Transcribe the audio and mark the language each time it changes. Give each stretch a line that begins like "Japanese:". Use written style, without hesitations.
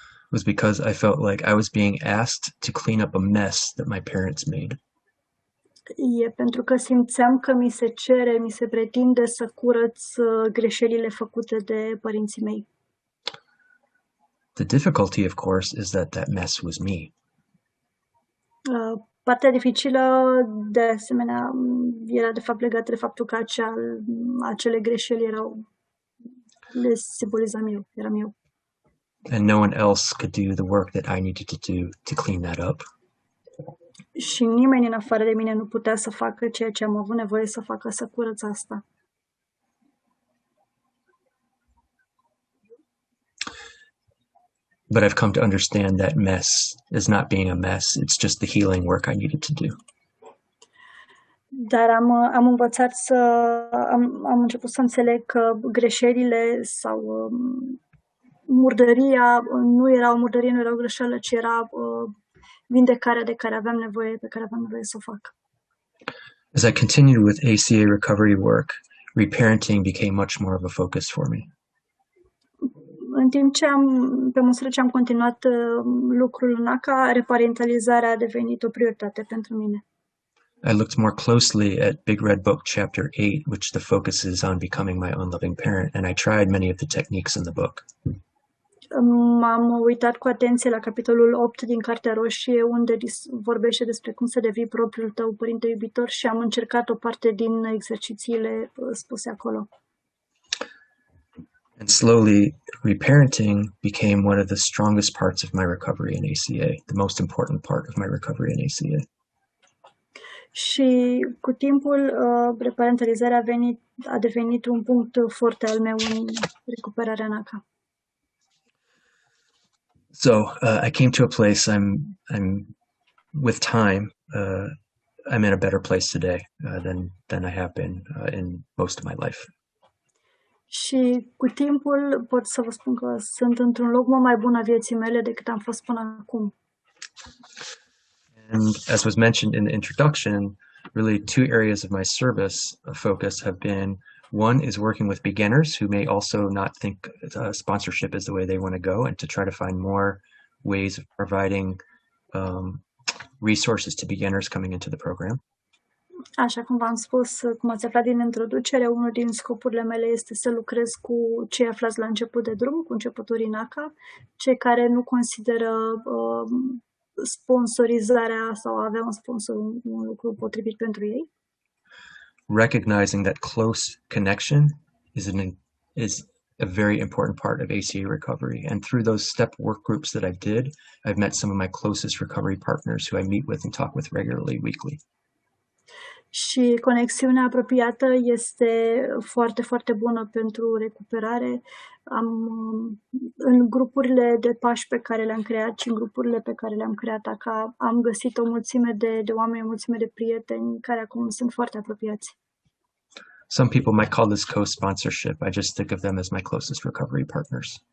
English: was because I felt like I was being asked to clean up a mess that my parents made.
Romanian: E pentru că simțeam că mi se pretinde să curăț greșelile făcute de părinții mei.
English: The difficulty, of course, is that mess was me.
Romanian: Partea dificilă, de asemenea, era de fapt legată de faptul că acele greșeli le simbolizam eu, eram eu.
English: And no one else could do the work that I needed to do to clean that up.
Romanian: Și nimeni în afară de mine nu putea să facă ceea ce am avut nevoie să facă, să curăț asta.
English: But I've come to understand that mess is not being a mess. It's just the healing work I needed to do.
Romanian: Dar am învățat am început să înțeleg că greșelile sau murdăria nu era o murdărie, nu era o greșeală, ci era vindecarea pe care aveam nevoie să o fac.
English: As I continued with ACA recovery work, reparenting became much more of a focus for me.
Romanian: În timp ce pe măsură ce am continuat lucrul în ACA, reparentalizarea a devenit o prioritate pentru mine.
English: I looked more closely at Big Red Book Chapter 8, which the focus is on becoming my own loving parent, and I tried many of the techniques in the book.
Romanian: M-am uitat cu atenție la capitolul 8 din Cartea Roșie, unde vorbește despre cum să devii propriul tău părinte iubitor și am încercat o parte din exercițiile spuse acolo.
English: And slowly, reparenting became one of the strongest parts of my recovery in ACA, the most important part of my recovery in ACA.
Romanian: Și cu timpul, reparentalizarea a devenit un punct foarte al meu în recuperarea în ACA.
English: So I came to a place I'm with time, I'm in a better place today than I have been in most of my life.
Romanian: Și cu timpul pot să vă spun că sunt într-un loc mult mai bun a vieții mele decât am fost până acum.
English: And as was mentioned in the introduction, really two areas of my service focus have been, one is working with beginners who may also not think sponsorship is the way they want to go, and to try to find more ways of providing resources to beginners coming into the program.
Romanian: Așa cum v-am spus, cum ați aflat din introducere, unul din scopurile mele este să lucrez cu cei aflați la început de drum, cu începătorii în ACA, cei care nu consideră sponsorizarea sau a avea un sponsor un lucru potrivit pentru ei.
English: Recognizing that close connection is a very important part of ACA recovery. And through those step work groups that I've met some of my closest recovery partners who I meet with and talk with regularly, weekly.
Romanian: Și conexiunea apropiată este foarte, foarte bună pentru recuperare. În grupurile de pași pe care le-am creat și în grupurile pe care le-am creat ACA, am găsit o mulțime de oameni, o mulțime de prieteni care acum sunt foarte apropiați.
English: Some people might call this co-sponsorship. I just think of them as my closest recovery partners.